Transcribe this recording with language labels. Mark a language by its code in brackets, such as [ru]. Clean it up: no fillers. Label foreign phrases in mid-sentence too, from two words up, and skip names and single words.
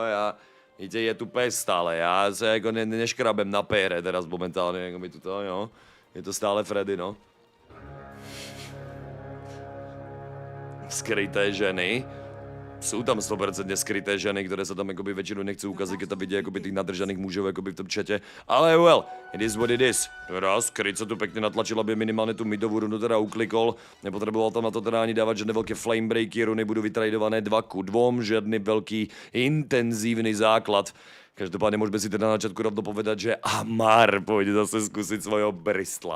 [sk] Víte, je tu pes stále, ja sa jako neškrabem na pére teraz momentálne, jako mi tuto, jo? Je to stále Fredino. Skryté ženy. Sú tam 100% skryté ženy, ktoré sa tam akoby väčšinou nechcú ukázať, keď tam vidia akoby tých nadržaných mužov akoby v tom čete. [en] Ale well, it is what it is. [sk] Raz, Kryt sa tu pekne natlačil, aby minimálne tú midovú rundu teda uklikol. Nepotreboval tam na to teda ani dávať žiadne veľké flame breaky, runy budú vytradované 2-2, žiadny veľký intenzívny základ. Každopádne môžeme si teda na začiatku rovno povedať, že Amar pôjde zase skúsiť svojho Bristla.